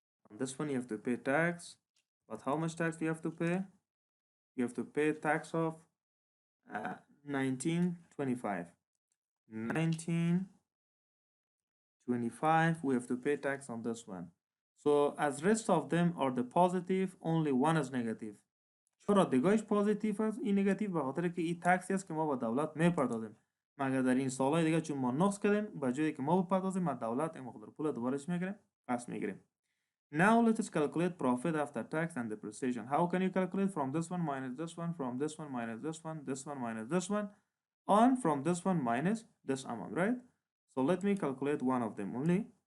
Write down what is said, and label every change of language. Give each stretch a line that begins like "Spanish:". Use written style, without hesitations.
English: On this one you have to pay tax. But how much tax we have to pay? You have to pay tax of 1925. 1925 we have to pay tax on this one. So as rest of them are the positive, only one is negative.
Persian: چرا دیگهش پوزیتیو است این نگاتیو به خاطر که این تکسی است که ما به دولت میپردازیم مگر در این سالهای دیگه چون ما نقص کردیم به جایی که ما بپردازیم ما دولت این مقدار پول دوبارش میگیریم پس میگیریم.
English: Now let us calculate profit after tax and depreciation. How can you calculate? From this one minus this one, from this one minus this one, this one minus this one, on from this one minus this amount, right? So let me calculate one of them only.